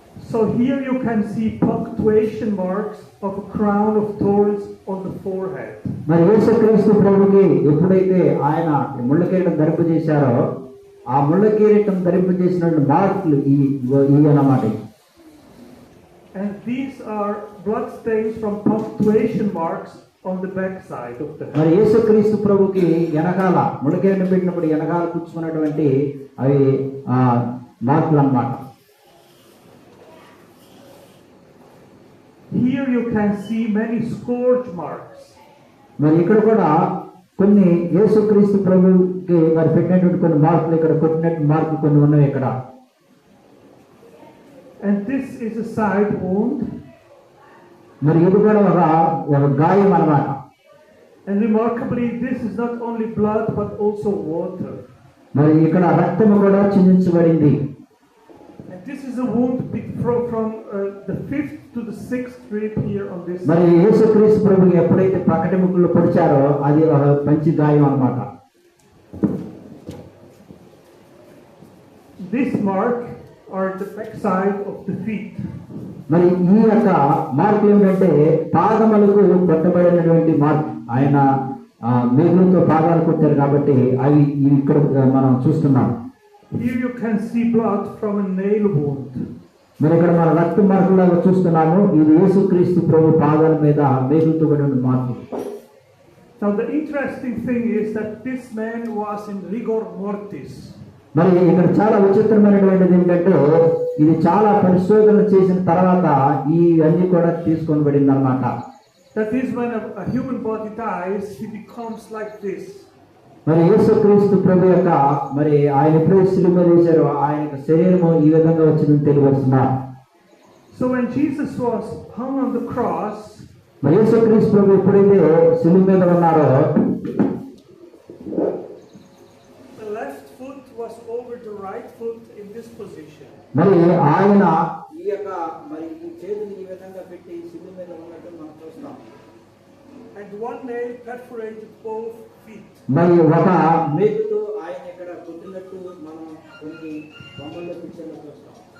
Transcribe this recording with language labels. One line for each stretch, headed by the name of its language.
English: So here you can see punctuation marks of a crown of thorns on the forehead.
Telugu: మరి యేసుక్రీస్తు ప్రభుకి ఎప్పుడైతే ఆయన ముళ్ళ కిరీటం ధరింపజేశారో ఆ ముళ్ళ కిరీటం ధరింపజేసినటువంటి మార్కులు ఈ అన్నమాట.
English: And these are blood stains from punctuation marks on the back side of the head.
Telugu: మరి యేసుక్రీస్తు ప్రభుకి వెనకాల ముళ్ళ కిరీటం పెట్టినప్పుడు వెనకాల పుచ్చుకున్నటువంటి అవి మార్కులు అన్నమాట.
English: Here you can see many scourge marks.
Telugu: మరి ఇక్కడ కూడా కొన్ని యేసుక్రీస్తు ప్రభుకి మరి పెట్టినటువంటి కొన్ని మార్కులు, ఇక్కడ కొట్టినట్టు మార్కులు కొన్ని ఉన్నాయి ఇక్కడ.
English: And this is a side wound.
Telugu: మరి ఇది కూడా ఒక గాయం అన్నమాట.
English: And remarkably, this is not only blood but also water.
Telugu: మరి ఇక్కడ రక్తము కూడా చిందించబడింది.
English: And this is a wound from the 5th to the 6th rib here on this.
Telugu: మరి యేసుక్రీస్తు ప్రభుకి ఎప్పుడైతే పక్కటి ముక్కులు పొడిచారో అది ఒక మంచి గాయం అన్నమాట.
English: This mark are the back side of the feet.
Telugu: మరి ఈ యొక్క మార్కులు ఏంటంటే పాదములకు కొట్టబడినటువంటి మార్క్. ఆయన మేకులతో పాదాలు కొట్టారు కాబట్టి అవి ఇక్కడ మనం చూస్తున్నాం.
English: Here you can see blood from a nail wound.
Telugu: మరి ఇక్కడ మన రక్త మార్కులాగా చూస్తున్నాము. ఇది యేసుక్రీస్తు ప్రభు పాదాల మీద మేకులతో పడిన mark.
English: Now the interesting thing is that this man was in rigor mortis.
Telugu: మరి ఇక్కడ చాలా విచిత్రమైనటువంటిది ఏంటంటే ఇది చాలా పరిశోధన చేసిన తర్వాత ఈ అన్ని కూడా తీసుకొని పడింది అన్నమాట.
English: That is when a human body dies, he becomes like this.
Telugu: మరి యేసుక్రీస్తు ప్రభు యొక్క మరి ఆయన ఎప్పుడైతే శిలువ మీద వేశారో ఆయన యొక్క శరీరము ఈ విధంగా వచ్చిందని తెలియవస్తున్నారు.
English: So when Jesus was hung on the cross,
Telugu: మరి యేసుక్రీస్తు ప్రభు ఎప్పుడైతే శిలువ మీద ఉన్నారో
English: the left foot was over the right foot in this position.
Telugu: మరి ఆయన ఈ యొక్క మరి ఈ చేతిని ఈ విధంగా పెట్టి శిలువ మీద ఉన్నట్టు మనం చూస్తాం.
English: And one nail perforated both feet.
Telugu: మరి ఒక మేకుతో ఆయన ఇక్కడ కొట్టినట్టు మనం కొన్ని బొమ్మల్లో పిక్చర్లో చూస్తాం.